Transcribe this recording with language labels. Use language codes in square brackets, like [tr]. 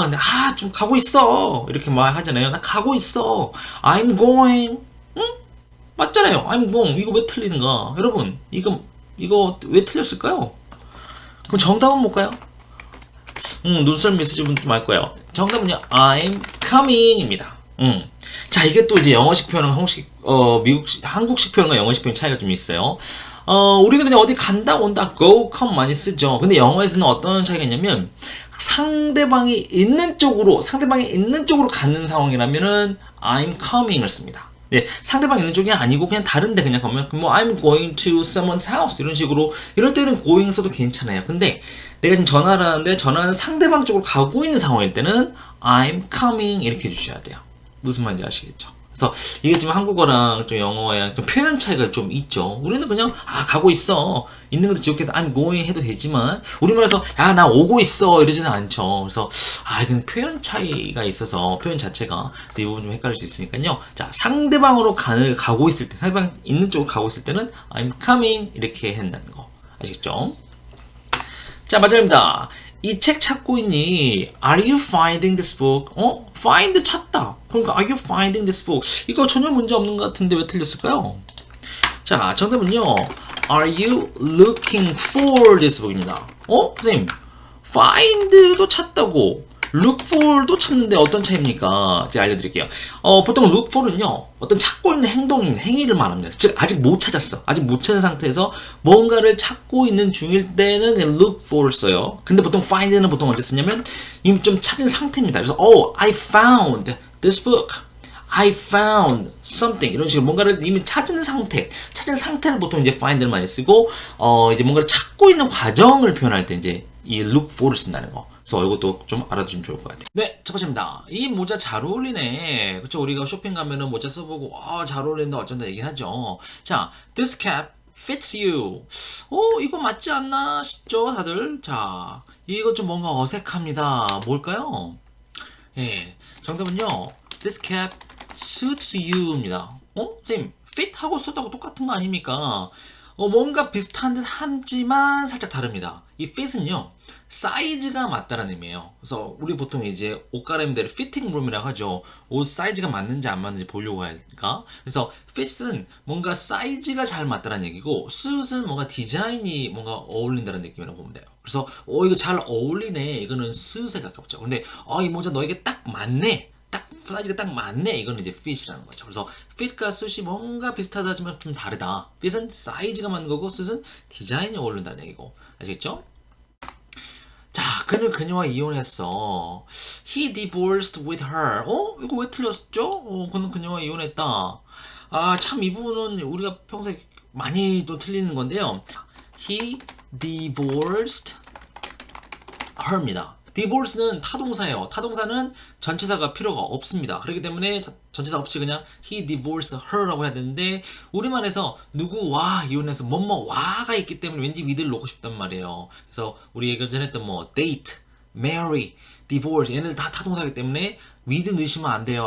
[ko] 근데 좀 가고 있어. 이렇게 말 하잖아요. 나 가고 있어. [en] I'm going. [ko] 응? 맞잖아요. I'm going. 이거 왜 틀리는가? 여러분, 이거 왜 틀렸을까요? 그럼 정답은 뭘까요? 눈썰미 있으신 분 좀 알 거예요. 정답은요. [en] I'm coming입니다. [ko] 자, 이게 또 이제 영어식 표현과 한국식 표현과 영어식 표현 차이가 좀 있어요. 우리는 그냥 어디 간다, 온다, go, come 많이 쓰죠. 근데 영어에서는 어떤 차이가 있냐면, 상대방이 있는 쪽으로 가는 상황이라면은, [en] I'm coming [ko] 을 씁니다. 네, 상대방이 있는 쪽이 아니고, 그냥 다른데 그냥 가면, 뭐, [en] I'm going to someone's house. [ko] 이런 식으로, 이럴 때는 going 써도 괜찮아요. 근데, 내가 지금 전화를 하는데, 전화는 상대방 쪽으로 가고 있는 상황일 때는, [en] I'm coming. [ko] 이렇게 해주셔야 돼요. 무슨 말인지 아시겠죠? 그래서 이게 지금 한국어랑 좀 영어랑 좀 표현 차이가 좀 있죠. 우리는 그냥 가고 있어 있는 것도 지역해서 [en] I'm going [ko] 해도 되지만 우리말에서 야, 나 오고 있어 이러지는 않죠. 그래서 이건 표현 차이가 있어서 표현 자체가 그래서 이 부분 좀 헷갈릴 수 있으니까요. 자, 상대방으로 가고 있을 때 상대방 있는 쪽으로 가고 있을 때는 [en] I'm coming [ko] 이렇게 한다는 거 아시겠죠? 자, 마지막입니다. 이 책 찾고 있니? [en] Are you finding this book? find [ko] 찾다. 그러니까 [en] Are you finding this book? [ko] 이거 전혀 문제 없는 것 같은데 왜 틀렸을까요? 자, 정답은요. [en] Are you looking for this book입니다. [ko] 선생님, find도 찾다고 look for도 찾는데 어떤 차이입니까? 제가 알려드릴게요. 보통 look for는요, 어떤 찾고 있는 행위를 말합니다. 즉, 아직 못 찾았어. 아직 못 찾은 상태에서 뭔가를 찾고 있는 중일 때는 그냥 look for를 써요. 근데 보통 find는 보통 언제 쓰냐면, 이미 좀 찾은 상태입니다. [en] 그래서, I found this book. I found something. [ko] 이런 식으로 뭔가를 이미 찾은 상태를 보통 이제 find를 많이 쓰고, 이제 뭔가를 찾고 있는 과정을 표현할 때 이제 이 look for를 쓴다는 거. 그래서 이것도 좀 알아두시면 좋을 것 같아요. 네, 첫 번째입니다. 이 모자 잘 어울리네. 그쵸? 우리가 쇼핑 가면은 모자 써보고, 잘 어울린다, 어쩐다 얘기하죠. [en] 자, this cap fits you. [ko] 이거 맞지 않나 싶죠, 다들? 자, 이거 좀 뭔가 어색합니다. 뭘까요? 예, 정답은요. [en] This cap suits you입니다. [ko] 선생님, fit하고 suit하고 똑같은 거 아닙니까? 뭔가 비슷한 듯 하지만 살짝 다릅니다. 이 fit은요, 사이즈가 맞다라는 의미예요. 그래서 우리 보통 이제 옷 갈아입는 피팅 룸이라고 하죠. 옷 사이즈가 맞는지 안 맞는지 보려고 하니까. 그래서 fit은 뭔가 사이즈가 잘 맞다라는 얘기고, suit은 뭔가 디자인이 뭔가 어울린다는 느낌이라고 보면 돼요. 그래서 이거 잘 어울리네. 이거는 suit에 가깝죠. 근데 이 모자 너에게 딱 맞네. 사이즈가 딱 맞네. 이거는 이제 fit이라는 거죠. 그래서 fit과 suit이 뭔가 비슷하다 하지만 좀 다르다. fit은 사이즈가 맞는 거고, suit은 디자인이 어울린다는 얘기고. 아시겠죠? 자, 그녀와 이혼했어. [en] He divorced with her. [ko] 이거 왜 틀렸죠? 그는 그녀와 이혼했다. 참 이 부분은 우리가 평소에 많이 또 틀리는 건데요. [en] He divorced her입니다. [ko] divorce는 타동사예요. 타동사는 전치사가 필요가 없습니다. 그렇기 때문에 전치사 없이 그냥 [en] he divorced her [ko] 라고 해야 되는데, 우리말에서 누구와 이혼해서 뭐뭐와가 있기 때문에 왠지 with를 놓고 싶단 말이에요. 그래서 우리 예전 했던 뭐 date, marry, divorce 얘네들 다 타동사이기 때문에 with 넣으시면 안 돼요.